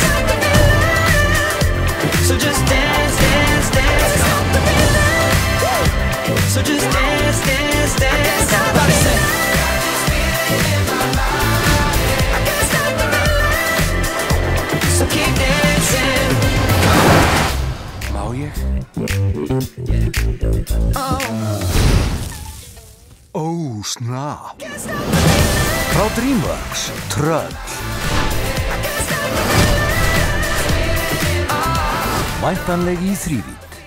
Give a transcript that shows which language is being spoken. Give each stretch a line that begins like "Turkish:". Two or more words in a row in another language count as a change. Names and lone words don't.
English: Can't stop the feeling. So just dance, dance, dance. Can't stop the feeling. So just dance, dance, dance. Everybody say. I can't stop the feeling. So keep dancing.
Icelandic: Má ég?
English: Oh, snap.
Icelandic: Frá DreamWorks, Tröll. Væntanleg í 3D.